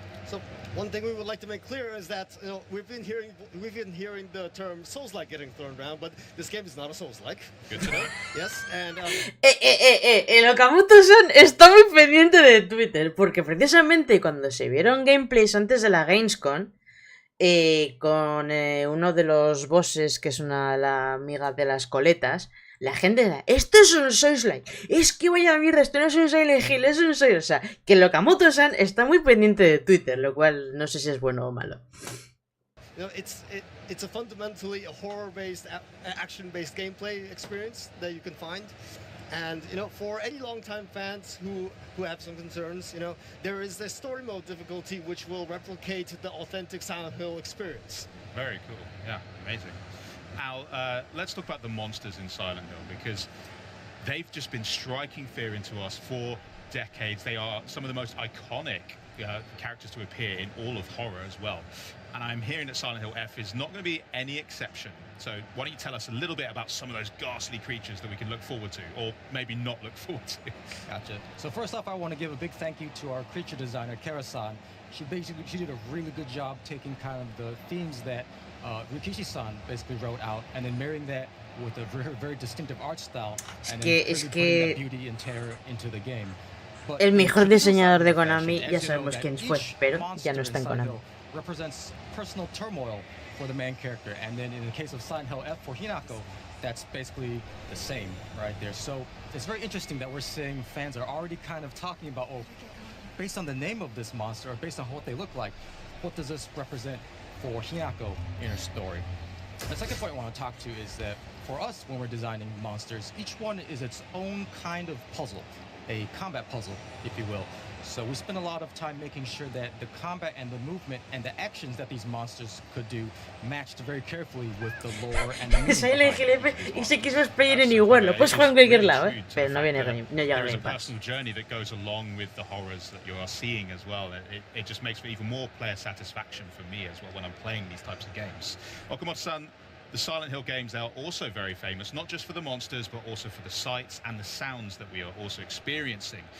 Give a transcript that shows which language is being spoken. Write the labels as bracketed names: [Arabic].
[English] So one thing we would like to make clear is that we've been hearing the term Souls-like getting thrown around, but this game is not a Souls-like. Good to know. Yes, and [Spanish] El Okamoto-san está muy pendiente de Twitter, porque precisamente cuando se vieron gameplays antes de la Gamescom, con uno de los bosses, que es la amiga de las coletas, la gente era, esto es un Souls-like, es que vaya mierda, esto no es un Silent Hill, es un Souls, o sea, que el Okamoto-san está muy pendiente de Twitter, lo cual no sé si es bueno o malo. [English] It's a fundamentally horror-based, action-based gameplay experience that you can find. And for any long-time fans who have some concerns, there is the story mode difficulty which will replicate the authentic Silent Hill experience. Very cool. Yeah, amazing. Now, let's talk about the monsters in Silent Hill, because they've just been striking fear into us for decades. They are some of the most iconic characters to appear in all of horror as well. And I'm hearing that Silent Hill F is not going to be any exception. So why don't you tell us a little bit about some of those ghastly creatures that we can look forward to, or maybe not look forward to? Gotcha. So first off, I want to give a big thank you to our creature designer, Kara-san. She did a really good job taking kind of the themes that Ryukishi-san basically wrote out, and then marrying that with a very, very distinctive art style, and then putting that beauty and terror into the game. But [Spanish] el mejor diseñador de Konami, ya sabemos quién fue, pero ya no está en Konami. [English] Represents personal turmoil for the main character, and then in the case of Silent Hill F for Hinako, that's basically the same right there. So it's very interesting that we're seeing fans are already kind of talking about, oh, based on the name of this monster, or based on what they look like, what does this represent for Hinako in her story? The second point I want to talk to is that for us, when we're designing monsters, each one is its own kind of puzzle, a combat puzzle, if you will. So we spend a lot of time making sure that the combat and the movement and the actions that these monsters could do matched very carefully with the lore and the [Spanish] Silent Hill y se quiso expedir en igual, lo puedes jugar en cualquier lado, pero no viene no llega [English] There is a Game Pass. personal journey that goes along with the horrors that you are seeing as well. It just makes for even more player satisfaction for me as well when I'm playing these types of games. Okamoto-san, the Silent Hill games are also very famous, not just for the monsters, but also for the sights and the sounds that we are also experiencing.